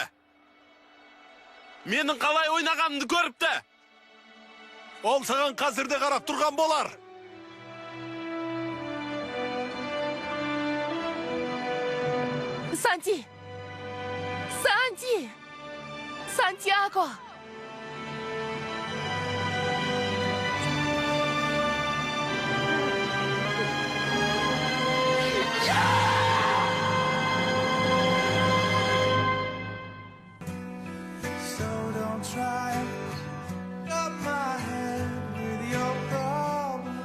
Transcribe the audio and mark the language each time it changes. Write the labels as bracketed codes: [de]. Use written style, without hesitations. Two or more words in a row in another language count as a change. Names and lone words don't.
[kk] Менің қалай ойнағанымды көріпті. Ол саған қазірде қарап тұрған болар. Сантьяго! [en] So don't try to cut my head with your problem.